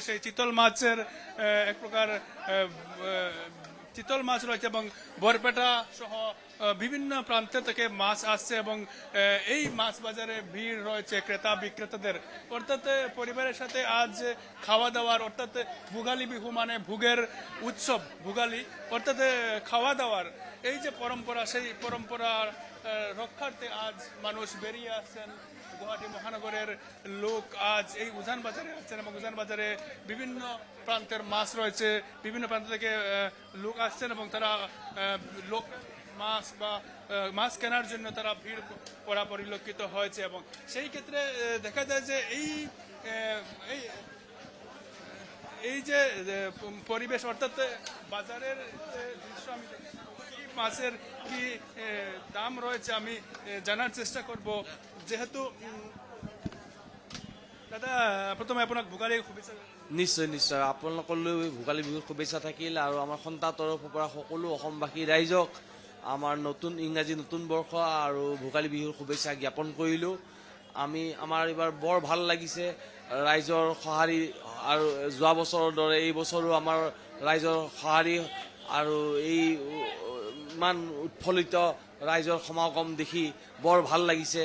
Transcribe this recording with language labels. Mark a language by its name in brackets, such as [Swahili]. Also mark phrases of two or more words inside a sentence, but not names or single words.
[Bangla] সেই চিতল মাছের এক প্রকার চিতল মাছ রয়েছে এবং বরপেটা সহ বিভিন্ন প্রান্ত থেকে মাছ আসছে। এবং এই মাছ বাজারে ভিড় রয়েছে ক্রেতা বিক্রেতাদের। অর্থাৎ পরিবারের সাথে আজ খাওয়া দাওয়ার, অর্থাৎ ভোগালী বিহু মানে ভোগের উৎসব, ভোগালী অর্থাৎ খাওয়া দাওয়ার এই যে পরম্পরা, সেই পরম্পরা রক্ষার্থে আজ মানুষ বেরিয়ে আসছেন। গুয়াহাটি মহানগরের লোক আজ এই উজান বাজারে আসছেন এবং উজান বাজারে বিভিন্ন প্রান্তের মাছ রয়েছে, বিভিন্ন প্রান্ত থেকে লোক আসছেন এবং তারা লোক মাছ বা মাছ কেনার জন্য তারা ভিড় করা পরিলক্ষিত হয়েছে। এবং সেই ক্ষেত্রে দেখা যায় যে এই যে পরিবেশ, অর্থাৎ বাজারের দৃশ্য আমি মাছের কি দাম রয়েছে আমি জানার চেষ্টা করব। [Assamese] যেহেতু দাদা, প্ৰথমে আপোনাক ভোগালী শুভেচ্ছা। নিশ্চয় নিশ্চয়, আপোনালোকলৈ ভোগালী বিহুৰ শুভেচ্ছা থাকিল। আৰু আমাৰ সন্তাৰ তৰফৰ পৰা সকলো অসমবাসী ৰাইজক আমাৰ ইংৰাজী নতুন বৰ্ষ আৰু ভোগালী বিহুৰ শুভেচ্ছা জ্ঞাপন কৰিলোঁ। আমাৰ এইবাৰ বৰ ভাল লাগিছে ৰাইজৰ সঁহাৰি, আৰু যোৱা বছৰৰ দৰে এই বছৰো আমাৰ ৰাইজৰ সঁহাৰি আৰু এই ইমান উৎফুল্লিত ৰাইজৰ সমাগম দেখি বৰ ভাল লাগিছে।